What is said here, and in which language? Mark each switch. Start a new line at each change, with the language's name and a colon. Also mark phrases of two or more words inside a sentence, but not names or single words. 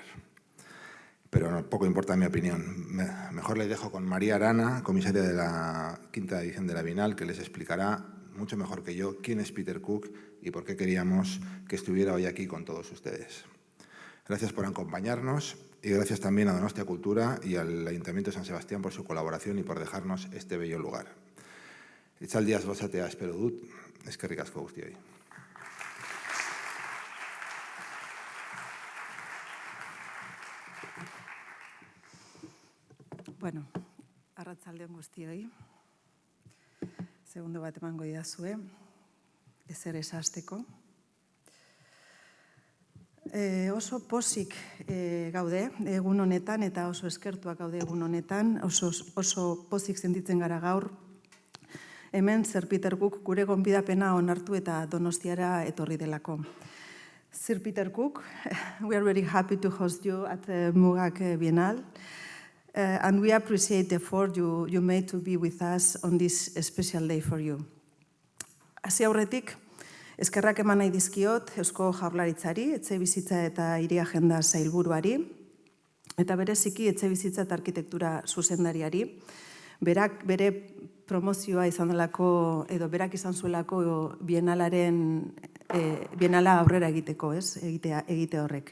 Spanish: Pero no, poco importa mi opinión. Mejor les dejo con María Arana, comisaria de la quinta edición de la Bienal, que les explicará mucho mejor que yo quién es Peter Cook y por qué queríamos que estuviera hoy aquí con todos ustedes. Gracias por acompañarnos y gracias también a Donostia Cultura y al Ayuntamiento de San Sebastián por su colaboración y por dejarnos este bello lugar.
Basque: Itzaldiaz gozatea espero dut, eskerrik asko guztioi. Bueno, arratsaldeon guztioi. Segundo bat emango idazue, ezer esasteko. Oso pozik gaude egun honetan eta oso eskertuak gaude egun honetan, oso pozik sentitzen gara gaur. Hemen Sir Peter Cook gure gonbidapena onartu eta Donostiara etorri delako.
English: Sir Peter Cook, we are very happy to host you at the MUGAK Bienal. And we appreciate the effort you made to be with us on this special day for you.
Basque: Hasi aurretik, eskerrak eman nahi dizkiot Eusko Jaurlaritzari, etxebizitza eta hiri agenda sailburuari, eta bereziki etxebizitza eta arkitektura zuzendariari. Berak bere promozioa izan delako, edo berak izan zuelako Bienala aurrera egiteko, egite horrek.